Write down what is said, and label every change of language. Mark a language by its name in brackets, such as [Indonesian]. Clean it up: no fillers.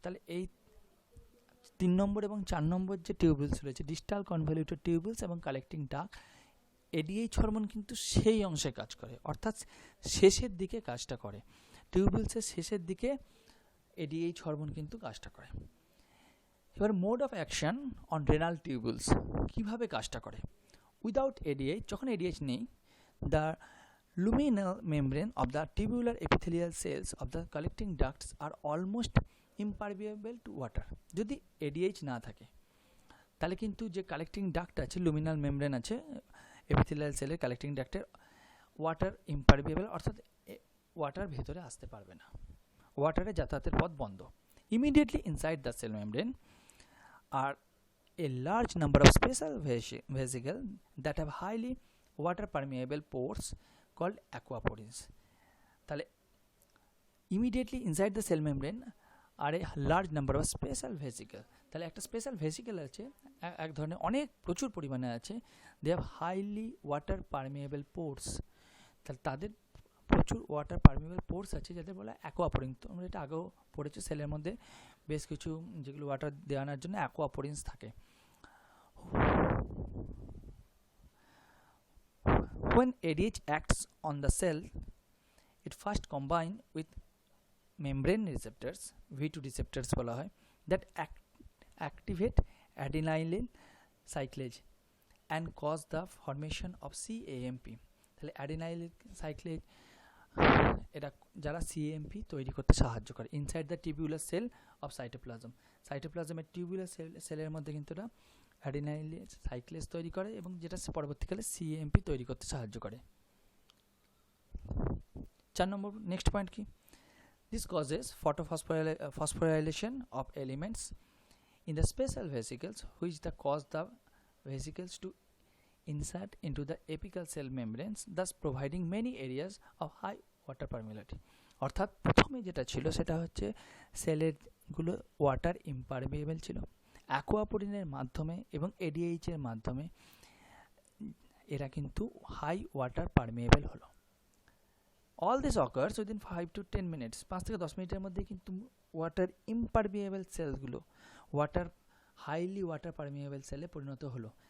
[Bangla] তাহলে এই 3 নম্বর এবং 4 নম্বর যে টিউবুলস রয়েছে, ডিস্টাল কনভলিউটেড টিউবুলস এবং কালেক্টিং ডাক্ট, এডিএইচ হরমোন কিন্তু সেই অংশে কাজ করে, অর্থাৎ শেষের দিকে কাজটা করে। টিউবুলসের শেষের দিকে এডিএইচ হরমোন কিন্তু কাজটা করে। এবার [English] mode of action on renal tubules, [Bangla] কীভাবে কাজটা করে। [English] without ADH, [Bangla] যখন এডিএইচ নেই, [English] The luminal membrane of the tubular epithelial cells of the collecting ducts are almost impermeable to water. [Bangla] যদি এডিএইচ না থাকে তাহলে কিন্তু যে কালেক্টিং ডাক্ট আছে, লুমিনাল মেমব্রেন আছে এপিথেলিয়াল সেলের কালেক্টিং ডাক্টের, ওয়াটার ইম্পারমেবল, অর্থাৎ ওয়াটার ভেতরে আসতে পারবে না, ওয়াটারে যাতায়াতের পথ বন্ধ। [English] Immediately inside the cell membrane আর a large number of special vesicles that have highly water permeable pores called aquaporins. তাহলে immediately inside the cell membrane are a large number of special vesicles. [Bangla] তাহলে একটা special vesicle আছে, এক ধরনের অনেক প্রচুর পরিমাণে আছে, [English] They have highly water permeable pores. [Bangla] তাহলে তাদের প্রচুর ওয়াটার পারমিয়েবল পোর্স আছে, যাদের বলা অ্যাকোয়াপোরিন। তোমরা এটা আগেও পড়েছো, সেলের মধ্যে বেশ কিছু যেগুলো ওয়াটার দেওয়ানোর জন্য অ্যাকোয়াপোরিনস থাকে। [English] When ADH acts on the cell, it first combine with membrane receptors, V2 receptors [Bangla] বলা হয়, [English] that activate adenylyl cyclase and cause the formation of CAMP. [Bangla] তাহলে adenylyl cyclase এটা যারা CAMP তৈরি করতে সাহায্য করে [English] Inside the tubular cell of cytoplasm. [Bangla] সাইটোপ্লাজমের tubular সেলের মধ্যে কিন্তু এটা অ্যাডিনাইল সাইক্লেজ তৈরি করে এবং যেটা পরবর্তীকালে CAMP তৈরি করতে সাহায্য করে। 4 নম্বর নেক্সট পয়েন্ট কি, [English] This causes phosphorylation of elements in the special vesicles which the cause the vesicles to insert into the apical cell membranes, thus providing many areas of high water permeability. [Bangla] অর্থাৎ প্রথমে যেটা ছিল সেটা হচ্ছে সেলের গুলো water ইম্পারমেবল ছিল, অ্যাকোয়াপোরিনের মাধ্যমে এবং এডিএইচ এর মাধ্যমে এরা কিন্তু হাই ওয়াটার পারমিয়েবল হলো। [English] all this occurs within 5 to 10 minutes, [Bangla] 5 থেকে 10 মিনিটের মধ্যে কিন্তু ওয়াটার ইম্পারমিয়েবল সেলগুলো হাইলি ওয়াটার পারমিয়েবল সেলে পরিণত হলো।